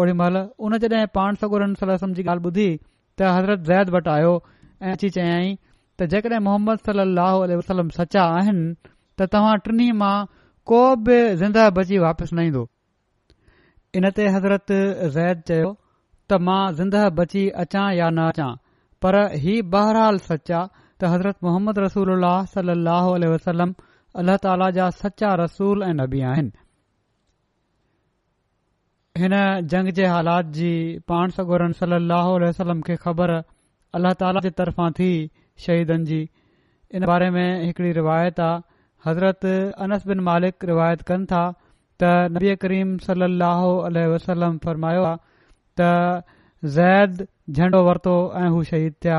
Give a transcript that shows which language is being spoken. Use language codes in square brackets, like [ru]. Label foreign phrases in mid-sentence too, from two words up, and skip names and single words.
[sd] ओड़ी महिल उन जॾहिं पाण सॻोरन [ar] صلى الله عليه وسلم [sd] जी ॻाल्हि ॿुधी त हज़रत ज़ैद वटि आयो ऐं अची चयाईं त जेकॾहिं मोहम्मद [ar] صلى الله عليه وسلم [sd] सचा आहिनि त तव्हां टिनी मां को बि ज़िंदह बची वापसि न ईंदो। इन ते हज़रत ज़ैद चयो त मां ज़िंदह बची अचां या न अचां, पर ही बहरहाल सच आहे त हज़रत मोहम्मद रसूलुल्लाह [ar] صلى الله عليه وسلم [sd] अल्लाह ताला जा सचा रसूल ऐं नबी आहिनि। हिन जंग जे हालात जी पाण सॻोरन [ar] صلى الله عليه وسلم [sd] खे ख़बर अल्लाह ताला जे तरफ़ां थी शहीदनि जी। इन बारे में हिकड़ी रिवायत आहे। हज़रत अनस बिन मालिक रिवायत कनि था त नबी करीम [ar] صلى الله عليه وسلم [sd] फरमायो आहे त ज़ैद झंडो वरितो ऐं हू शहीद थिया।